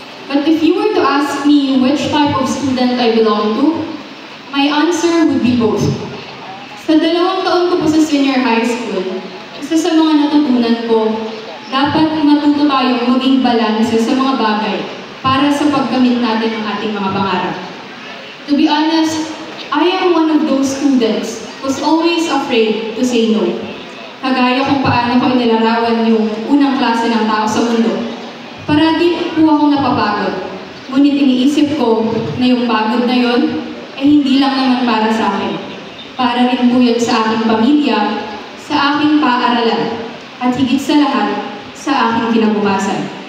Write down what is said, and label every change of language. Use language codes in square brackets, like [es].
[en] But if you were to ask me which type of student I belong to, my answer would be both. [tl] Sa 2 taon ko po sa senior high school, isa sa mga natutunan ko, dapat matuto tayong maging balanse sa mga bagay para sa pagkamit natin ng ating mga pangarap. [en] To be honest, I am one of those students who's always afraid to say no. [tl] Kagaya kung paano ko inilarawan yung unang klase ng tao sa mundo. Parati po ako napapagod. Ngunit iniisip ko na yung pagod na yon ay hindi lang naman para sa akin. Para rin po yun sa aking pamilya, sa aking paaralan, at higit sa lahat, sa aking kinabukasan.